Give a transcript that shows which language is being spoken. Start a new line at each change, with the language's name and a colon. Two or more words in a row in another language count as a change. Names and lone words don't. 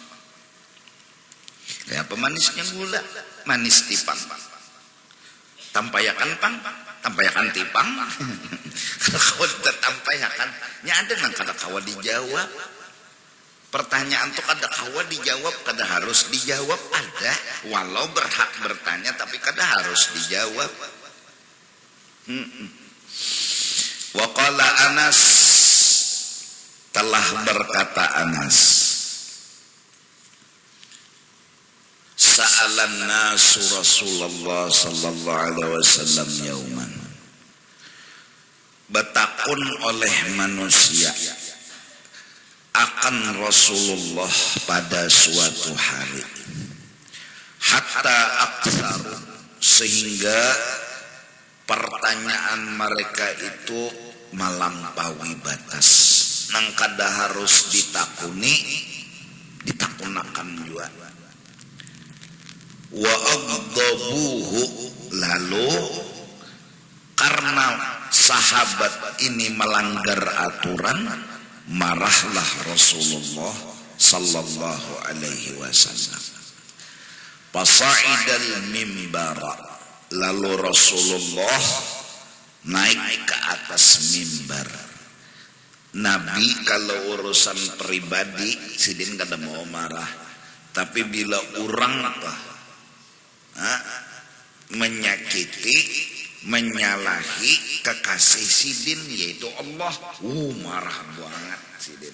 Banjar: Kayak apa manisnya gula? Manis tipang. Tampayakan pang, tampayakan tipang. Kalau kau tampayakan, nya ada nang kada kawa dijawab. Pertanyaan tuh kada kawa dijawab, kada harus dijawab ada. Walau berhak bertanya, tapi kada harus dijawab.
Arabic: وقال أنس,
Indonesian: telah berkata Anas,
Arabic: سأل الناس رسول الله صلى الله عليه وسلم يوما,
Banjar: bertakun oleh manusia akan Rasulullah pada suatu hari,
Arabic: حتى أكثر,
Banjar: sehingga pertanyaan mereka itu melampaui batas, nang kada harus ditakuni, ditakunakan juga.
Arabic: وأغضبه,
Indonesian: lalu karena sahabat ini melanggar aturan, marahlah Rasulullah
Arabic: صلى الله عليه وسلم. فصعد المنبر,
Indonesian: lalu Rasulullah naik ke atas mimbar.
Banjar: Nabi kalau urusan pribadi sidin kada mau marah, tapi bila orang menyakiti, menyalahi kekasih sidin yaitu Allah, marah banget sidin.